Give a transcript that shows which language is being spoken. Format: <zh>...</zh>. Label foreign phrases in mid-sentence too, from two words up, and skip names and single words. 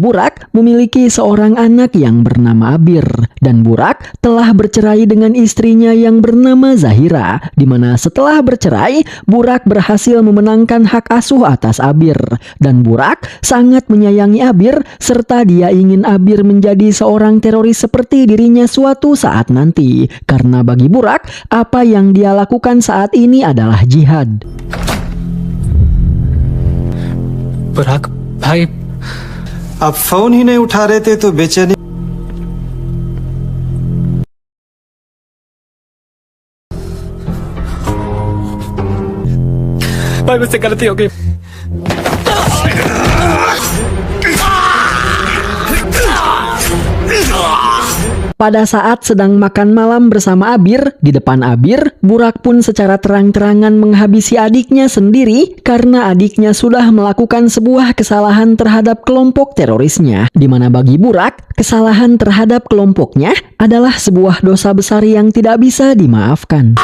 <id>Burak memiliki seorang anak yang bernama Abir, dan Burak telah bercerai dengan istrinya yang bernama Zahira, di mana setelah bercerai, Burak berhasil memenangkan hak asuh atas Abir, dan Burak sangat menyayangi Abir serta dia ingin Abir menjadi seorang teroris seperti dirinya suatu saat nanti, karena bagi Burak apa yang dia lakukan saat ini adalah jihad.</id> <hi>बुराक भाई आप फोन ही नहीं उठा रहे थे तो बेचैनी भाई मुझसे गलती हो गई</hi> <id>Pada saat sedang makan malam bersama Abir, di depan Abir, Burak pun secara terang-terangan menghabisi adiknya sendiri karena adiknya sudah melakukan sebuah kesalahan terhadap kelompok terorisnya, di mana bagi Burak, kesalahan terhadap kelompoknya adalah sebuah dosa besar yang tidak bisa dimaafkan.</id>